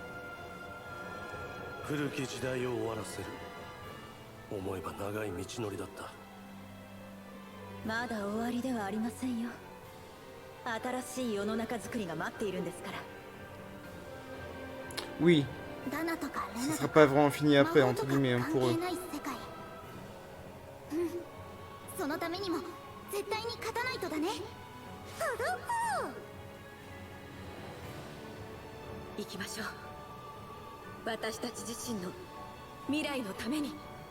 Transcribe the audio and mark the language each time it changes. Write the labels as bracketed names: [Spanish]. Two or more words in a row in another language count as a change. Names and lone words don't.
[Japanese] 古き時代を終わらせる。思えば長い道のりだった。まだ終わりではありませんよ。新しい世の中づくりが待っているんですから。 [French] Oui, [Japanese] ダナとかレ [French] ce [Japanese] ナ [French] sera [Japanese] と [French] pas [Japanese] か [French] vraiment fini [Japanese] 魔 [French] après, [Japanese] 法 [French] entre [Japanese] とか [French] guillemets, hein, [Japanese] 関 [French] pour [Japanese] 係 [French] eux. [Japanese] ない世界。そのためにも絶対に勝たないとだね。ふふふ。行きましょう。私たち自身の未来のために。